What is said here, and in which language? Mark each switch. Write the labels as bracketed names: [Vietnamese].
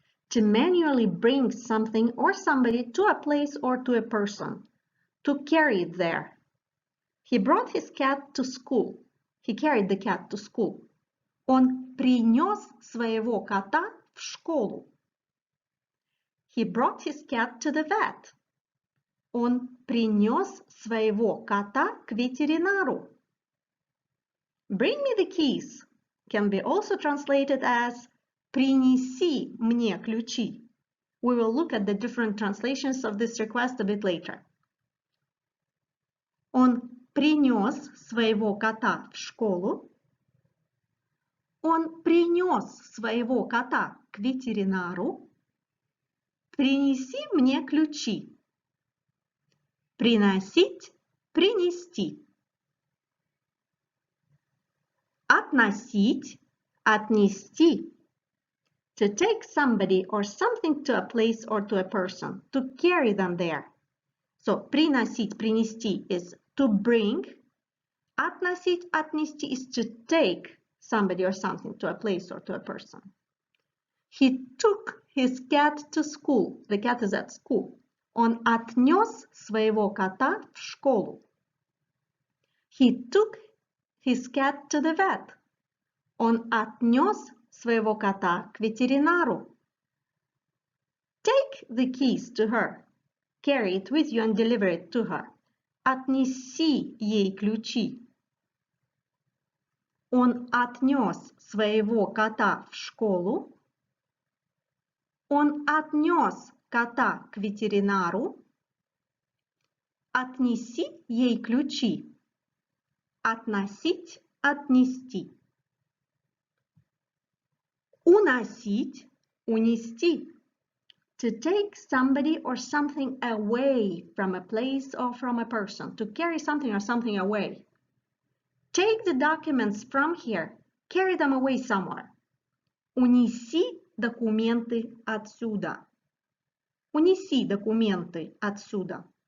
[English] To manually bring something or somebody to a place or to a person. To carry it there. He brought his cat to school. He carried the cat to school. [Russian] Он принес своего кота в школу. [English] He brought his cat to the vet. [Russian] Он принес своего кота к ветеринару. [English] Bring me the keys can be also translated as [Russian] принеси мне ключи. [English] We will look at the different translations of this request a bit later. [Russian] Он принес своего кота в школу. Он принес своего кота к ветеринару. Принеси мне ключи. Приносить, принести. Относить, отнести. [English] To take somebody or something to a place or to a person. To carry them there. So, приносить, принести is to bring. Относить, отнести is to take somebody or something to a place or to a person. He took his cat to school. The cat is at school. [Russian] Он отнес своего кота в школу. [English] He took his cat to the vet. [Russian] Он отнес своего кота к ветеринару. [English] Take the keys to her. Carry it with you and deliver it to her. [Russian] Отнеси ей ключи. Он отнес своего кота в школу. Он отнес кота к ветеринару. Отнеси ей ключи. Относить, отнести. Уносить, унести. [English] To take somebody or something away from a place or from a person. To carry something or something away. Take the documents from here. Carry them away somewhere. [Russian] Унеси документы отсюда. Унеси документы отсюда.